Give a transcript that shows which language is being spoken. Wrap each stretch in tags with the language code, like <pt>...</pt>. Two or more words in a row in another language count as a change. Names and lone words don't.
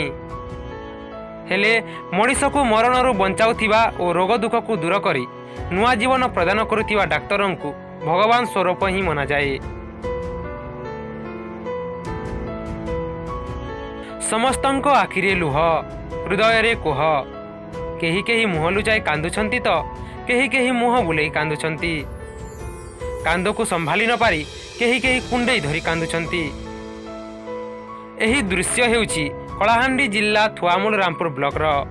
<or>ହେଲେ ମଣିଷ କୁ ମରଣରୁ ବଞ୍ଚାଉଥିବା ଔର ରୋଗ ଦୁଃଖ କୁ ଦୂର କରି ନୂଆ ଜୀବନ ପ୍ରଦାନ କରୁଥିବା ଡାକ୍ତରଙ୍କୁ ଭଗବାନ ସ୍ୱରୂପ ହିଁ ମନା ଯାଏ। ସମସ୍ତଙ୍କ ଆଖିରେ ଲୁହ, ହୃଦୟ ରେ କୋହ। କେହି କେହି ମୁହଁ ଲୁଚାଇ କାନ୍ଦୁଛନ୍ତି ତ କେହି କେହି ମୁହଁ ବୁଲାଇ କାନ୍ଦୁଛନ୍ତି। କାନ୍ଦ କୁ ସମ୍ଭାଳି ନ ପାରି କେହି କେହି କୁଣ୍ଢେଇ ଧରି କାନ୍ଦୁଛନ୍ତି। ଏହି ଦୃଶ୍ୟ ହେଉଛି କଳାହାଣ୍ଡି ଜିଲ୍ଲା ଥୁଆମୂଳ ରାମପୁର ବ୍ଲକ ରେ।</or>